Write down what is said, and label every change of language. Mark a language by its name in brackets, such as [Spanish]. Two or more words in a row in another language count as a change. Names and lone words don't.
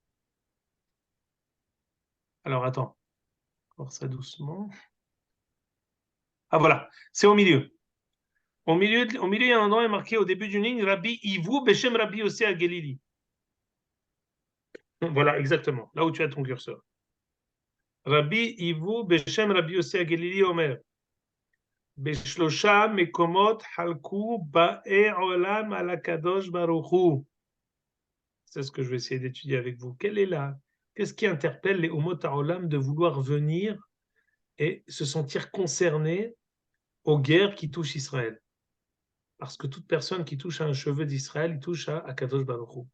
[French] Alors attends. Voir ça doucement. Ah voilà, c'est au milieu. Au milieu, il y a un endroit marqué au début d'une ligne [Hebrew] רבי אבהו בשם רבי יוסי הגלילי. [French] Voilà, exactement, là où tu as ton curseur. [Hebrew] רבי אבהו בשם רבי יוסי הגלילי אומר. בשלושה מקומות חלקו באי עולם על קדוש ברוך הוא. [French] C'est ce que je vais essayer d'étudier avec vous. Qu'est-ce qui interpelle les [Hebrew] אומות העולם [French] de vouloir venir et se sentir concernés aux guerres qui touchent Israël? Parce que toute personne qui touche à un cheveu d'Israël, il touche à [Hebrew] קדוש ברוך הוא.